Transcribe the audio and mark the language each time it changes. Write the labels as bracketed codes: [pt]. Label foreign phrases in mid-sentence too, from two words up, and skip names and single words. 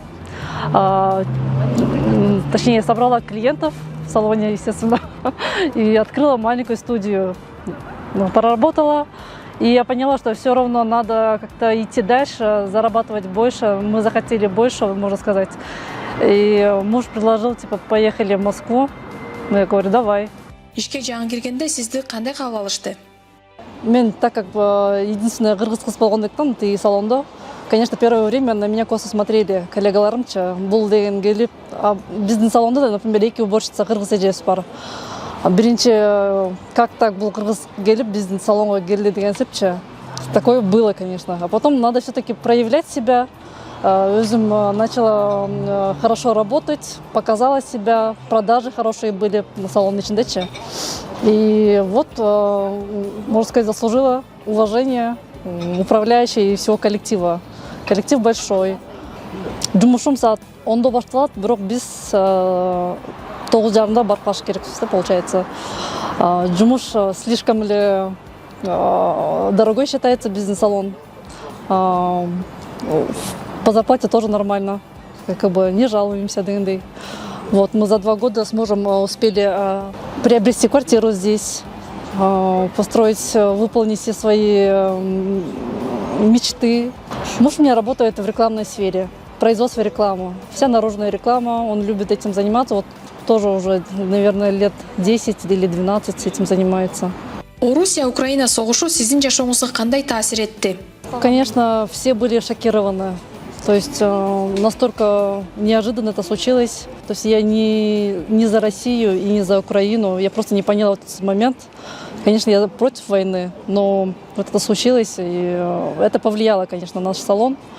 [ru] Точнее, собрала клиентов в салоне, естественно, и открыла маленькую студию. Проработала, и я поняла, что все равно надо как-то идти дальше, зарабатывать больше. Мы захотели больше, можно сказать. И муж предложил, типа, поехали в Москву. Я говорю, давай. [ky] Ишке жаңы келгенде сизди кандай кабыл алышты? Мен, [ru] так как единственная [ky] кыргыз кыз болгондуктан тиги салонда, [ru] конечно, первое время на меня косо смотрели коллегаларымча. [ky] Бул деген келип, биздин салонда да, например, 2 уборщица кыргыз эжебиз бар. Биринчи, [ru] как так был [ky] кыргыз келип, биздин салонга келди деген сепчи. [ru] Такое было, конечно. А потом надо все-таки проявлять себя. Өзім начала хорошо работать, показала себя, продажи хорошие были на салон ичиндечи. И вот, можно сказать, заслужила уважение управляющей и всего коллектива. Коллектив большой. [ky] Жумушум саат 10-до башталат, бирок биз 9:30 барып калыш керекпиз, получается. [ru] Жумуш слишком ли дорогой считается бизнес-салон. По зарплате тоже нормально, как бы не жалуемся дегендей. Вот, мы за 2 года с мужем успели приобрести квартиру здесь, построить, выполнить все свои мечты. Муж у меня работает в рекламной сфере, производство рекламы. Вся наружная реклама, он любит этим заниматься. Вот тоже уже, наверное, лет 10 или 12 с этим занимается. [ky] Орусия-Украина согушу сиздин жашооңузга кандай таасир этти? [ru] Конечно, все были шокированы. То есть настолько неожиданно это случилось. То есть я не за Россию и не за Украину. Я просто не поняла вот этот момент. Конечно, я против войны, но вот это случилось, и это повлияло, конечно, на наш салон.